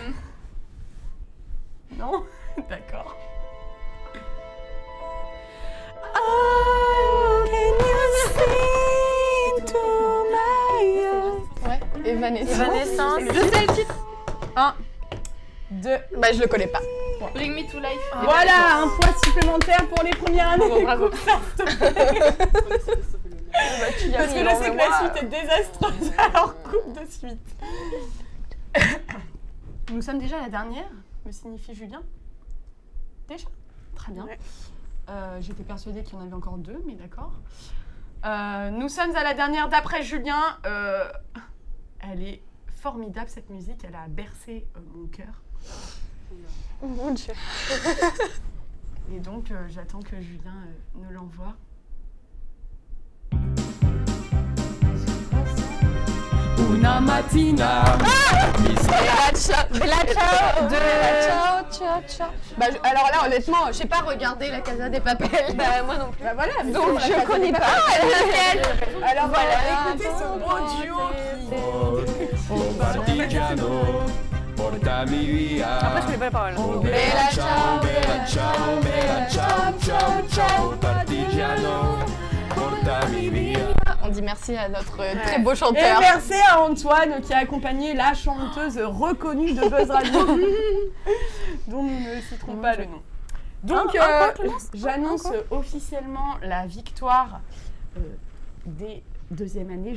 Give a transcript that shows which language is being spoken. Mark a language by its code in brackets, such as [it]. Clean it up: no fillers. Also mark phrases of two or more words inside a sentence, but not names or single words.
[fr] Non? D'accord. Ouais, Evanescence. Evanescence. Je sais le titre. 1, 2, Bah je le connais pas. Bring me to life. voilà, un point supplémentaire pour les premières années. Bravo. Parce que je sais que la suite est désastreuse, alors coupe de suite. Nous sommes déjà à la dernière, me signifie Julien. Déjà? Très bien. J'étais persuadée qu'il y en avait encore 2, mais d'accord. Nous sommes à la dernière d'après Julien. Elle est formidable cette musique, elle a bercé mon cœur. Mon Dieu. Et donc j'attends que Julien nous l'envoie. [it] Una mattina. Bella ciao ciao. [fr] Bah alors là honnêtement, je sais pas regarder la Casa des Papel. Bah moi non plus. Bah voilà, mais Donc je connais pas. Alors voilà, écoutez ce beau duo Après je connais pas la parole. [it] Bella ciao, bella ciao, bella ciao, ciao, ciao. [fr] On dit merci à notre très beau Et chanteur. merci à Antoine qui a accompagné la chanteuse reconnue de Buzz Radio, dont nous ne citerons pas le nom. Donc, j'annonce officiellement la victoire des deuxième année.